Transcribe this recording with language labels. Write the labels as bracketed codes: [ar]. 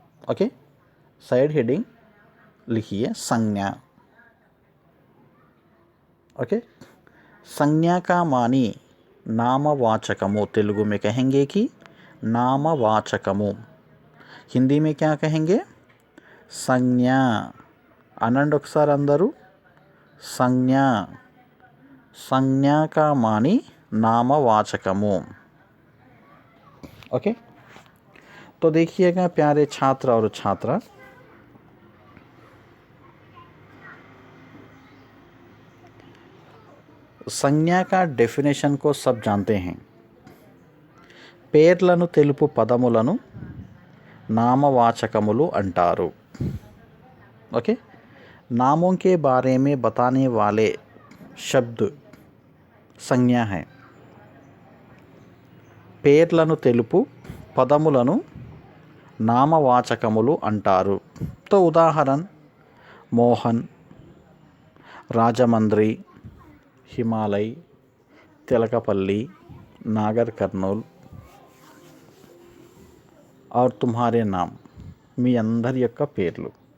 [hi] Okay, side heading लिखिए संज्ञा। Okay, संज्ञा का मानी नामवाचकमु। तेलुगु में कहेंगे कि नामवाचकमु। हिंदी में क्या कहेंगे? संज्ञा। [te] अनंड ఒకసారి అందరూ संज्ञा। [hi] संज्ञा का मानी नामवाचकमु। ओके, तो देखिएगा प्यारे छात्र और छात्रा, संज्ञा का डेफिनेशन को सब जानते हैं। [te] పేర్లను తెలుపు పదములను నామవాచకములు అంటారు। ఓకే, [hi] नामों के बारे में बताने वाले शब्द సంజ్ఞ है. [te] పేర్లను తెలుపు పదములను నామవాచకములు అంటారు. తో ఉదాహరణ మోహన్, రాజమండ్రి, హిమాలయ్, తెలకపల్లి, నాగర్ కర్నూల్ [hi] और तुम्हारे नाम [te] మీ అందరి యొక్క పేర్లు.